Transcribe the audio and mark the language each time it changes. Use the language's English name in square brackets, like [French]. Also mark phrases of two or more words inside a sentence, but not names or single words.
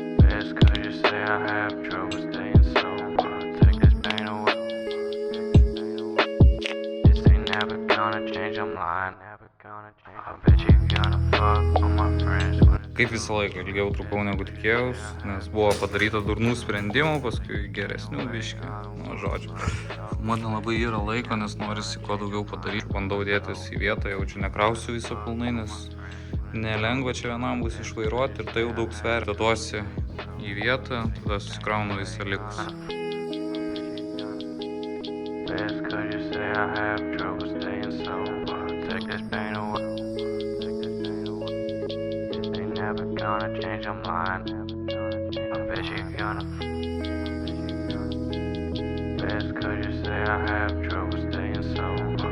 [English] Best could you say I have trouble staying sober. Take this pain away. This ain't never gonna change, I'm lying. Never gonna change. I bet you gonna fuck on my friends. [Lithuanian] Kaip visą laiką, ilgiau trukau negu tikėjaus, nes buvo padaryta durnų sprendimų, paskui geresnių biškių, nu žodžiu. Man nelabai yra laiko, nes norisi kuo daugiau padaryti. Bandau dėtis į vietą, jaučiu nekrausiu viso pilnai, nes nelengva čia vienam bus išvairuoti ir tai jau daug sveria. Deduosi į vietą, tada susikraunu visą likusį. [English] Best could you say I have trouble staying sober. Take this pain away. This ain't never gonna change, I'm lying. I bet you gonna. Best could you say I have trouble staying sober.